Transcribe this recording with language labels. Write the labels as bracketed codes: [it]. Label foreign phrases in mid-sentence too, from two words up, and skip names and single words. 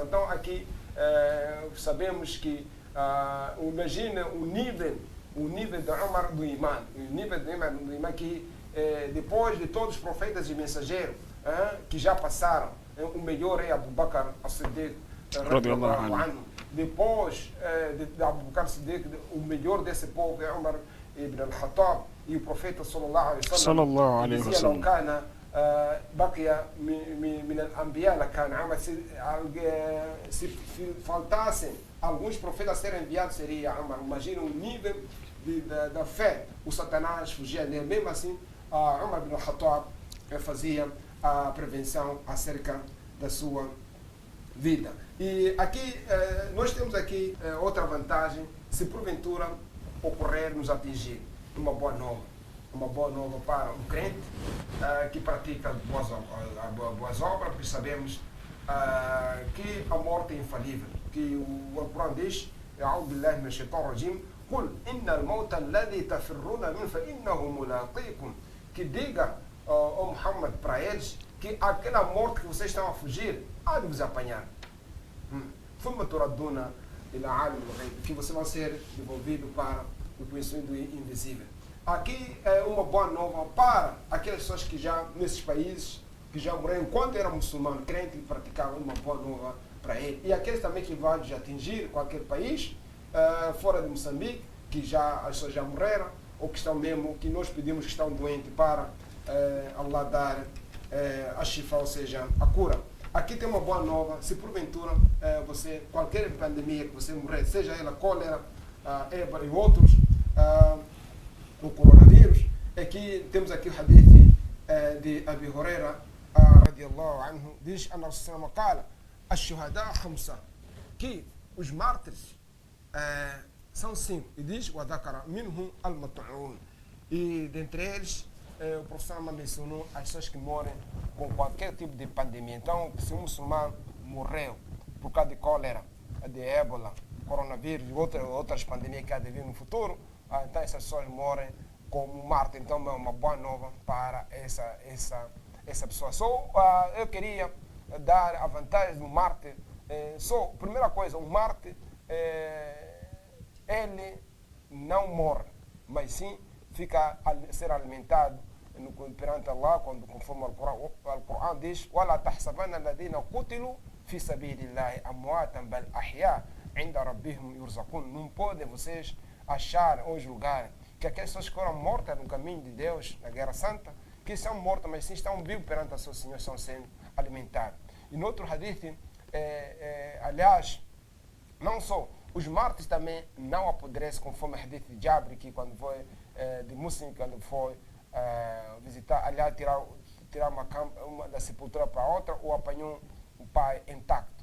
[pt] Então aqui sabemos que imagina o nível de Omar do imã, que depois de todos os profetas e mensageiros que já passaram, o melhor é Abu Bakr as-Siddiq, depois de Abu Bakr as-Siddiq, o melhor desse povo é Umar ibn al-Khattab, e o profeta [ar] صلى الله عليه وسلم [pt] dizia: não [ar] بقي من الأنبياء لكان [pt] Umar, se faltassem alguns profetas a serem enviados, seria Umar. Imagina o nível da fé. O Satanás fugia dele, mesmo assim Umar ibn al-Khattab fazia a prevenção acerca da sua vida. E aqui nós temos aqui outra vantagem: se porventura ocorrer nos atingir uma boa nova para um crente que pratica boas obras, porque sabemos que a morte é infalível, que o Alcorão diz: [ar] أعوذ بالله من الشيطان الرجيم قل إن الموت الذي تفرون منه فإنه ملاقيكم, [pt] que diga ao Muhammad para eles que aquela morte que vocês estão a fugir há de vos apanhar. [ar] ثم تردون إلى عالم الغيب, [pt] que você vai ser devolvido para o conhecimento invisível. Aqui é uma boa nova para aquelas pessoas que já, nesses países, que já morreram enquanto eram muçulmanos, crentes, e praticavam, uma boa nova para ele. E aqueles também que vão atingir qualquer país, fora de Moçambique, que já as pessoas já morreram, ou que estão mesmo, que nós pedimos que estão doentes, para Allah dar a shifa, ou seja, a cura. Aqui tem uma boa nova: se porventura você, qualquer pandemia que você morrer, seja ela cólera, ébola e outros, o coronavírus, aqui temos aqui o hadith de Abi Huraira [ar] رضي الله عنه, [pt] diz: [ar] أن الرسول صلى الله عليه وسلم قال الشهداء خمسة, [pt] que os mártires são 5, e diz: [ar] وذكر منهم المطعون, [pt] e dentre eles o professor mencionou as pessoas que morrem com qualquer tipo de pandemia. Então, se um muçulmano morreu por causa de cólera, de ébola, coronavírus e outras pandemias que há de vir no futuro, então essas pessoas morrem como mártir. Então é uma boa nova para essa pessoa. Eu queria dar a vantagem do mártir. Primeira coisa, o mártir ele não morre, mas sim fica a ser alimentado perante Allah, conforme o Alcorão diz: [ar] وَلَا تَحْسَبَنَّ الَّذِينَ قُتِلُوا فِي سَبِيلِ اللَّهِ أَمْوَاتًا بَلْ أَحْيَاءٌ عِنْدَ رَبِّهِمْ يُرْزَقُونَ. [pt] Não podem vocês achar ou julgar que aquelas pessoas que foram mortas no caminho de Deus, na Guerra Santa, que são mortas, mas sim estão vivos perante o seu Senhor, estão sendo alimentados. E no outro hadith, aliás, não só os mártires também não apodrecem, conforme o hadith de Jabri, que quando foi de Muslim, quando foi visitar, aliás, tirar uma da sepultura para outra, ou apanhou o pai intacto.